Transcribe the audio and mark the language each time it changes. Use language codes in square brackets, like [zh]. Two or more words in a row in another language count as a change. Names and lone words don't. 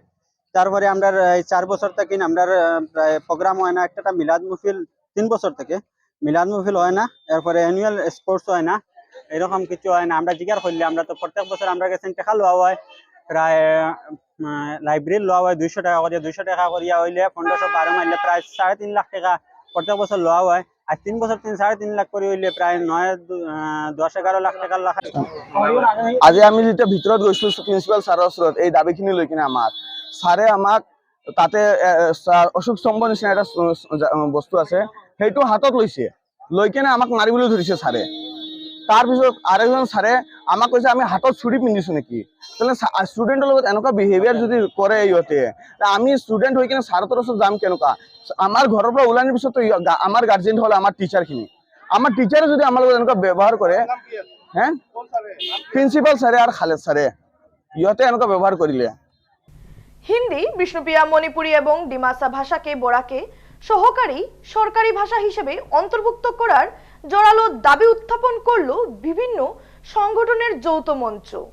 [bn] তারপরে আমরা এই 4 বছর থেকে আমরা প্রায় প্রোগ্রাম হয় না, একটা মিলাদ মুহফিল 3 বছর থেকে মিলাদ মুহফিল হয় না, এরপরে [en] annual sports [bn] হয় না, এরকম কিছু হয় না। আমরা জিজ্ঞাসা করলে আমরা তো প্রত্যেক বছর আমরা কাছে টাকা লওয়া হয়, প্রায় লাইব্রেরির লওয়া হয় 200 টাকা করে, 200 টাকা করিয়া হইলে 1512 মারলে প্রায় 3.5 লাখ টাকা প্রত্যেক বছর লওয়া হয়। আর 3 বছর 3.5 লাখ করে হইলে প্রায় 9-10-11 লাখ টাকার লাখ। [as] আজি আমি যেতিয়া ভিতৰত গৈছিলো প্ৰিন্সিপাল ছাৰৰ ওচৰত এই দাবীখিনি লৈ কিনে ছাৰে আমাক তাতে অশোক স্তম্ভ নিচিনা এটা বস্তু আছে, সেইটো হাতত লৈছে, লৈ কিনে আমাক মাৰিবলৈ ধৰিছে ছাৰে। তাৰপিছত আৰু এজন ছাৰে আমাক কৈছে আমি হাতত ছুৰী পিন্ধিছো নেকি। তাহলে ষ্টুডেণ্টৰ লগত এনেকুৱা বিহেভিয়াৰ যদি কৰে ইহঁতে, আমি ষ্টুডেণ্ট হৈ কিনে ছাৰহঁতৰ ওচৰত যাম কেনেকুৱা। আমাৰ ঘৰৰ পৰা ওলানিৰ পিছতো আমাৰ গাৰ্জেন হ'ল আমাৰ টিচাৰখিনি, আমাৰ টিচাৰে যদি আমাৰ লগত এনেকুৱা ব্যৱহাৰ কৰে, [bn] হ্যাঁ প্রিন্সিপাল স্যারে আর খালেদ স্যারে [as] ইহতে এনেকুৱা [bn] ব্যবহার করিলে। হিন্দি, বিষ্ণুপ্রিয়া মণিপুরী এবং ডিমাসা ভাষাকে বোরাকে সহকারী সরকারি ভাষা হিসেবে অন্তর্ভুক্ত করার জোরালো দাবি উত্থাপন করল বিভিন্ন সংগঠনের যৌথ মঞ্চ।